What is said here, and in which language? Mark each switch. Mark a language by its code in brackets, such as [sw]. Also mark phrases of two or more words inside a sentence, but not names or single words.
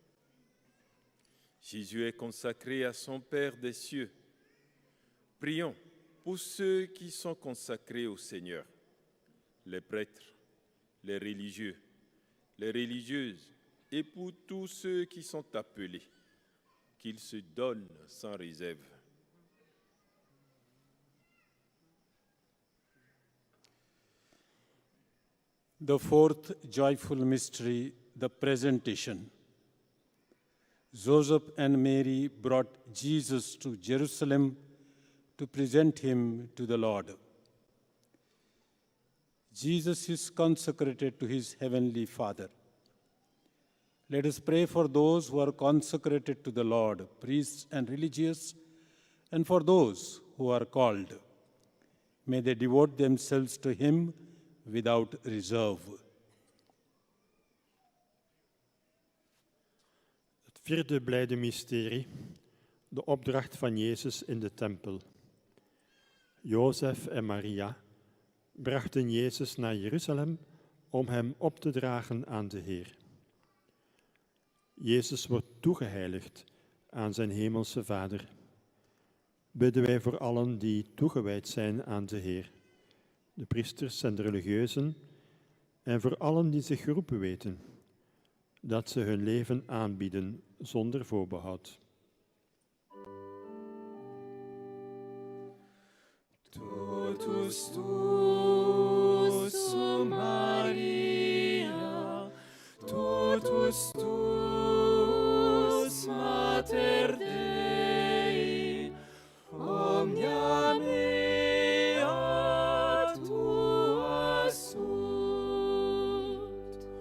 [fr] Jésus est consacré à son Père des cieux. Prions pour ceux qui sont consacrés au Seigneur, les prêtres, les religieux, les religieuses, et pour tous ceux qui sont appelés, qu'ils se donnent sans réserve. [en] The fourth joyful mystery, the presentation. Joseph and Mary brought Jesus to Jerusalem to present him to the Lord. Jesus is consecrated to his heavenly Father. Let us pray for those who are consecrated to the Lord, priests and religious, and for those who are called. May they devote themselves to him without reserve. [nl] Het vierde blijde mysterie, de opdracht van Jezus in de tempel. Jozef en Maria brachten Jezus naar Jeruzalem om hem op te dragen aan de Heer. Jezus wordt toegeheiligd aan zijn hemelse Vader. Bidden wij voor allen die toegewijd zijn aan de Heer, de priesters en de religieuzen, en voor allen die zich geroepen weten, dat ze hun leven aanbieden zonder voorbehoud. [la] Totus tuus, o Maria, totus tuus, Mater Dei, omnia mea tua sunt.